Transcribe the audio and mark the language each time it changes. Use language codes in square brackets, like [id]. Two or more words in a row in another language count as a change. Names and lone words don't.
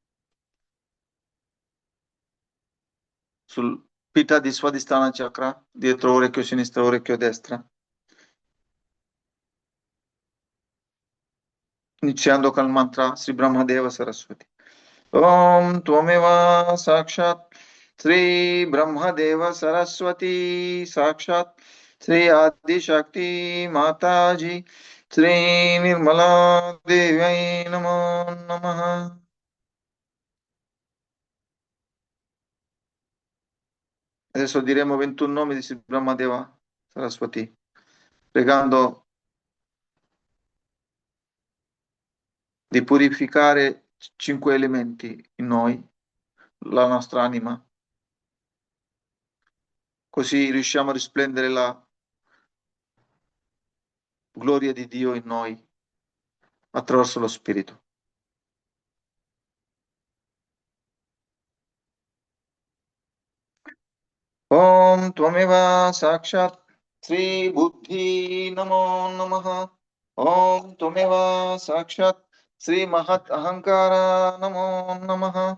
[it] sul Pita di Swadhisthana Chakra, dietro orecchio sinistro, orecchio destra, iniziando col mantra Sri Brahmadeva Saraswati. [sa] Om Tvameva Sakshat Sri Brahmadeva Saraswati Sakshat श्री आदिशक्ति माता जी, श्री निर्मला देव्यै नमो नमः. [it] Adesso diremo 21 nomi di Sri Brahmadeva Saraswati, pregando di purificare 5 elementi in noi, la nostra anima, così riusciamo a risplendere la gloria di Dio in noi attraverso lo Spirito. [sa] Om Tvameva Sakshat Sri Buddhi Namo Namaha. Om Tvameva Sakshat Sri Mahat Ahankara Namo Namaha.